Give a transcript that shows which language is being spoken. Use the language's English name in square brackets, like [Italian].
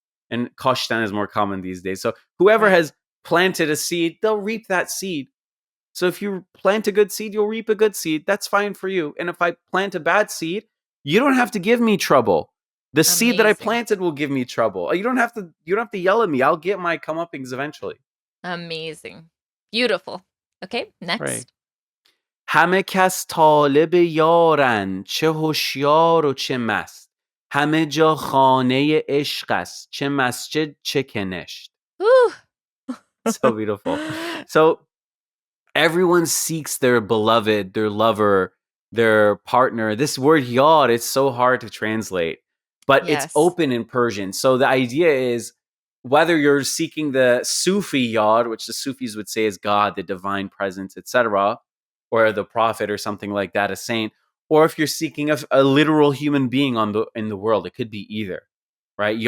[English] And kashtan is more common these days. So whoever has planted a seed, they'll reap that seed. So if you plant a good seed, you'll reap a good seed. That's fine for you. And if I plant a bad seed, you don't have to give me trouble. The seed that I planted will give me trouble. You don't have to yell at me. I'll get my comeuppings eventually. Amazing. Beautiful. Okay, next. [Persian] همه کس طالب یارن چه هوشیار و چه مست همه جا خانه عشق است چه مسجد چه کنشت. [English] So beautiful. So everyone seeks their beloved, their lover, their partner. This word yar, it's so hard to translate, but it's open in Persian. So the idea is whether you're seeking the Sufi yar, which the Sufis would say is God, the divine presence, etc., or the prophet or something like that, a saint, or if you're seeking a literal human being in the world, it could be either, right?